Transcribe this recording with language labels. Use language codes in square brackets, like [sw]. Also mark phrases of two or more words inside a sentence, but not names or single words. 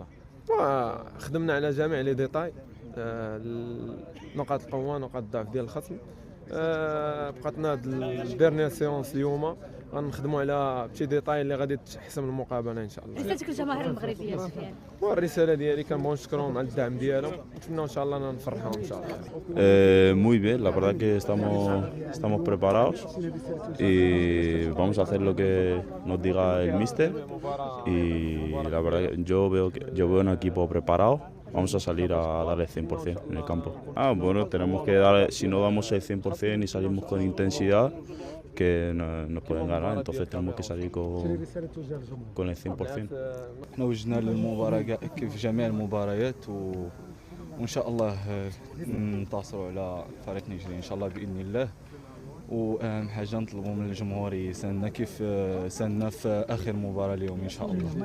[ar] وخدمنا على جميع [fr] les détails, [ar] نقاط القوه نقاط الضعف ديال الخصم. بقاتنا هاد [fr] dernière séance [ar] اليوم غنخدموا على بشي ديتاي اللي غادي تحسم المقابله ان شاء الله. رسالتك للجماهير المغربيه سفيان؟ والرساله ديالي كنبغيو نشكرهم على الدعم ديالهم، نتمنى ان شاء الله انا نفرحهم ان شاء الله. [es] Muy bien, la verdad que estamos preparados y vamos a hacer lo que nos diga el míster y la verdad que yo veo un equipo preparado. Vamos a salir a dar el 100% en el campo. Bueno, tenemos que dar, si no damos el 100% y salimos con intensidad, que nos pueden ganar, entonces tenemos que salir con el 100%. [ar] احنا وجدنا للمباراة كيف جميع المباريات وان شاء الله ننتصروا على فريق نيجيريا ان شاء الله باذن الله. واهم حاجه نطلبوا من الجمهور يساندنا كيف ساندنا في اخر مباراه اليوم ان شاء الله.